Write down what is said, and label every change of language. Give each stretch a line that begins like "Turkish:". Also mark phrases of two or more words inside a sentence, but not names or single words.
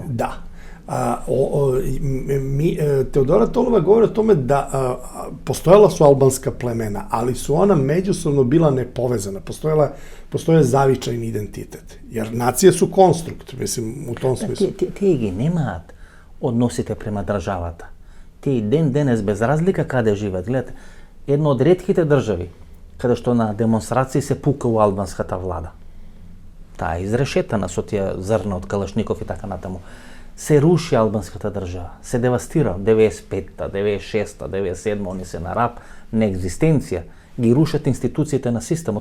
Serbian: Da. Teodora Tolova govori o tome da postojala su albanska plemena, ali su ona međusobno bila nepovezana. Postoje zavičajni identitet. Jer nacije su konstrukt, mislim, u tom smislu.
Macedonian: Ti ги немаат односите према државата. Ти ден денес без разлика каде живеат. Гледате, едно од ретките држави каде што на демонстрации се пука у албанската влада. Таа е изрешетана со тие зрна од Калашников и така натаму. Се руши албанската држава, се девастира 95-та, 96-та, 97-та, они се на раб, неекзистенција, ги рушат институциите на системот.